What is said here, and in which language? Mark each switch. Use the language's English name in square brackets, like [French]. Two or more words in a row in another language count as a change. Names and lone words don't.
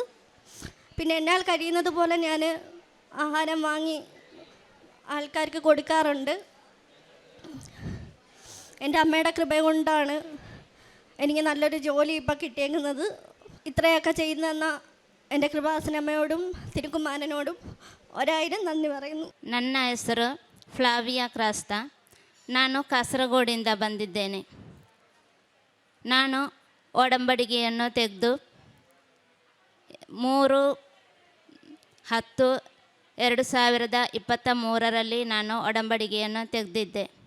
[Malayalam] പിന്നെ എന്നാൽ കഴിയുന്നത് പോലെ ഞാൻ ആഹാരം വാങ്ങി ആൾക്കാർക്ക് കൊടുക്കാറുണ്ട്. എൻ്റെ അമ്മയുടെ കൃപ കൊണ്ടാണ് എനിക്ക് നല്ലൊരു ജോലി ഇപ്പോൾ കിട്ടിയേക്കുന്നത്. ഇത്രയൊക്കെ ചെയ്യുന്ന എൻ്റെ കൃപാസനമ്മയോടും തിരുക്കുമാരനോടും 1000 നന്ദി പറയുന്നു. [Kannada] ನನ್ನ ಹೆಸರು ಫ್ಲಾವಿಯಾ ಕ್ರಾಸ್ತ. ನಾನು ಕಾಸರಗೋಡಿಂದ ಬಂದಿದ್ದೇನೆ. ನಾನು ಒಡಂಬಡಿಕೆಯನ್ನು ತೆಗೆದು 3/10/2023 ನಾನು ಒಡಂಬಡಿಕೆಯನ್ನು ತೆಗೆದಿದ್ದೆ.